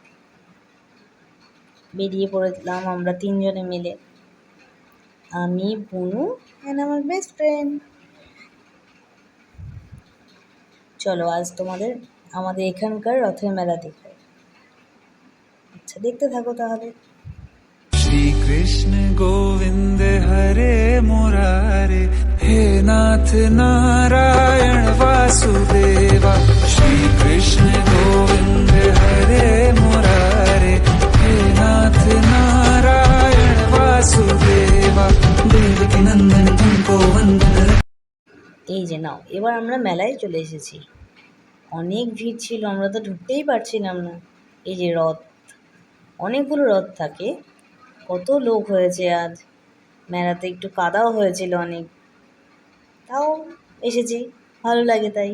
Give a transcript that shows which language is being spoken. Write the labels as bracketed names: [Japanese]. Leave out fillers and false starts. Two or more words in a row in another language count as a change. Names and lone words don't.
[Bangla] বেরিয়ে পড়েছিলাম আমরা তিনজনে মিলে, আমি, বুনু অ্যান্ড আমার [English] best friend. [Bangla] চলো আজ তোমাদের আমাদের এখানকার রথের মেলা দেখাই। আচ্ছা, দেখতে থাকো তাহলে। [Hindi] श्री कृष्ण गोविंद हरे मुरारे, हे नाथ नारायण वासुदेवा। श्री कृष्ण गोविंद हरे मुरारे, हे नाथ नारायण वासुदेवा। देवकी नंदन तुमको वंदन। [Bangla] এই যে নাও, এবার আমরা মেলায় চলে এসেছি। অনেক ভিড় ছিল, আমরা তো ঢুকতেই পারছিলাম না। এই যে রথ, অনেকগুলো রথ থাকে। কত লোক হয়েছে আজ মেলাতে, একটু কাদাও হয়েছিল অনেক, তাও এসেছি, ভালো লাগে তাই।